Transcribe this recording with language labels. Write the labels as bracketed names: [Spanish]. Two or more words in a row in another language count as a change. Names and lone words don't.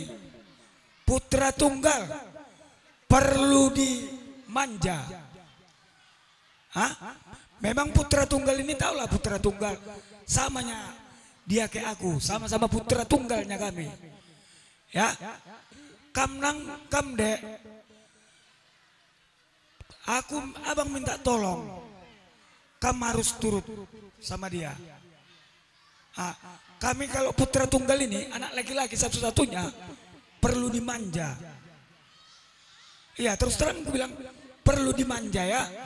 [Indonesian] Putra tunggal perlu dimanja. Hah? Memang putra tunggal ini tahulah putra tunggal. Samanya dia kayak aku, sama-sama putra tunggalnya kami. Ya. [Batak Karo] Kam nang kam dek. [Indonesian] Abang minta tolong. Kam harus turut sama dia. Kami kalau putra tunggal ini anak laki-laki satu-satunya perlu dimanja. Iya, terus terang aku bilang perlu dimanja ya.